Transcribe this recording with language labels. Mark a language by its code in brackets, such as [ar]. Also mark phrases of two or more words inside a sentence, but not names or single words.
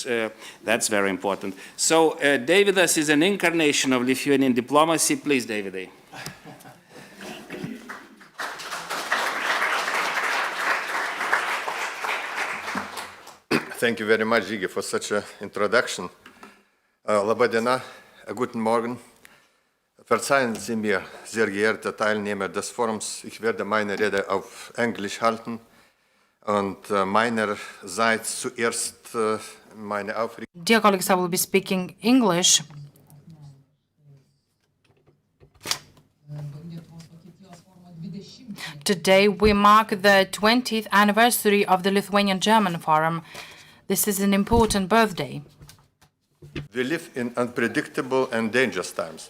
[en] That's very important. So Davidas is an incarnation of Lithuanian diplomacy. Please, Davidai. Thank you very much, Žygi, for such an introduction. [lt] Labą dieną, [de] guten Morgen. Verzeihen Sie mir, sehr geehrte Teilnehmer des Forums, ich werde meine Rede auf Englisch halten und meinerseits zuerst meine Aufrichtung. [en] Dear colleagues, I will be speaking English. Today we mark the 20th anniversary of the Lithuanian-German Forum. This is an important birthday. We live in unpredictable and dangerous times.